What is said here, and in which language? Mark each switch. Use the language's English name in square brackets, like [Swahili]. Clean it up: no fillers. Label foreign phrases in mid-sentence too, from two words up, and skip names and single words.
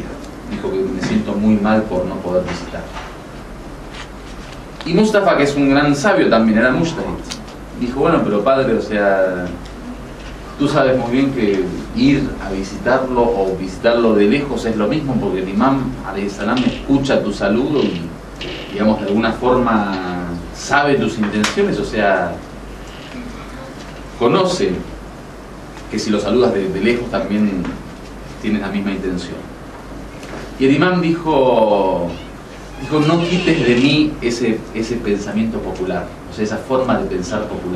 [Spanish] Dijo que me siento muy mal por no poder visitar. Y Mustafa, que es un gran sabio también, era mujtahid, dijo, bueno, pero padre, o sea, tú sabes muy bien que ir a visitarlo o visitarlo de lejos es lo mismo, porque el Imam [Arabic] عليه السلام [Spanish] escucha tu saludo y, digamos, de alguna forma sabe tus intenciones, o sea, conoce que si lo saludas de lejos también tienes la misma intención. Y el imam dijo, no quites de mí ese pensamiento popular, o sea, esa forma de pensar popular.